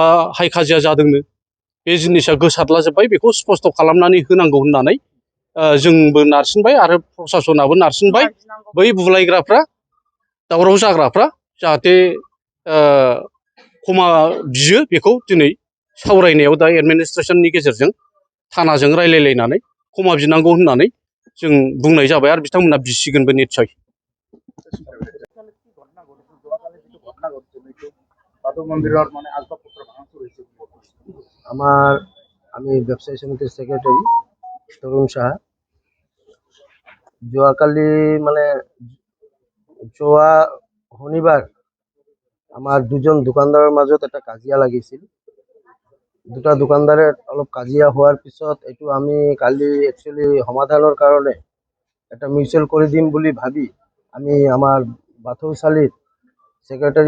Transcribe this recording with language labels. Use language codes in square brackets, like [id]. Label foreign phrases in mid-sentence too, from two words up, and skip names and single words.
[brx] हाइ खाजिया जादोंनो बे जिनिसा गोसारलाजोब्बाय बेखौ स्पस्ट खालामनानै होनांगौ होननानै जोंबो नारसिनबाय आरो प्रसासनाबो नारसिनबाय बै बुलायग्राफ्रा दावराव जाग्राफ्रा जाहाथे क्षमा बियो बेखौ दिनै सावरायनायाव दा एडमिनिस्ट्रेसननि गेजेरजों थानाजों रायलायलायनानै क्षमा बिनांगौ होननानै जों बुंनाय जाबाय आरो बिथांमोना बिसिगोनबो निस्सय [bn] আমি ব্যবসায়ী সমিতির সেক্রেটারি তরুণ সাহা যোৱাকালি মানে যোৱা [as] শনিবাৰ আমাৰ দুজন দোকানদাৰৰ মাজত এটা কাজিয়া লাগিছিল দুটা দোকানদাৰে অলপ কাজিয়া হোৱাৰ পিছত এইটো আমি কালি একচুয়ালি সমাধানৰ কাৰণে এটা মিউচুৱেল কৰি দিম বুলি ভাবি আমি আমাৰ বাথৌশালীৰ সেক্ৰেটাৰী